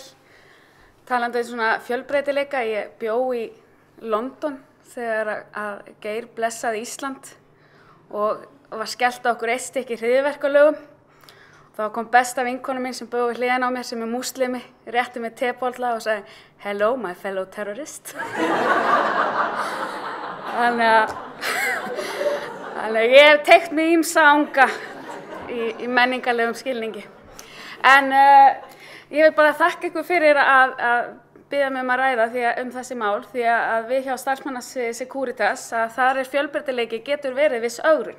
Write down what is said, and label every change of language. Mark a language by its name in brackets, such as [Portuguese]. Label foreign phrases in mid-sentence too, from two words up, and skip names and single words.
[Icelandic] Talandi svona fjölbreytileika, ég bjó í London þegar að Geir blessaði Ísland og var skellt á okkur eitt stykki hryðjuverkalögum. Þá kom besta vinkona mín sem bjó við hliðina á mér sem múslimi, rétti mér tebolla og sagði [English] "Hello, my fellow terrorist." [Icelandic] Þannig að ég hef teygt mig ýmsa anga í menningarlegum skilningi. En ég vil bara þakka ykkur fyrir að biðja mig að ræða þessi mál því að við hjá starfsmannasviði Securitas að þar fjölbreytileiki getur verið viss ögrun.